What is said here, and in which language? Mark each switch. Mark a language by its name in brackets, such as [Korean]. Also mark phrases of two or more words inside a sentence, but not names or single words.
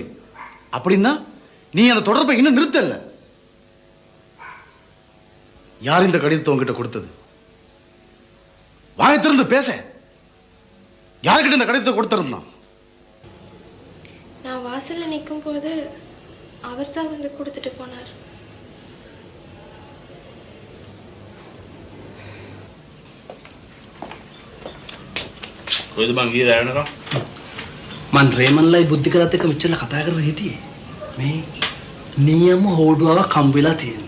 [Tamil] அப்படின்னா நீ அந்த தொடர்பை இன்னும் நிறுத்தல. யார் இந்த கடிதத்தை உங்ககிட்ட கொடுத்தது? வாயை திறந்து பேச. யாருக்கிட்ட இந்த கடிதத்தை கொடுத்திருந்தான்? நான் வாசல்ல நிற்கும் போது அவர் தான் வந்து கொடுத்துட்டு போனார். [Sinhala] කොයිද බං ගියේ දැනනකම්? මන් රේමන්ලයි බුද්ධිකලත් එක්ක මෙච්චර කතා කරලා හිටියේ. මේ නියම හොඩුවාවක් හම් වෙලා තියෙන්නේ.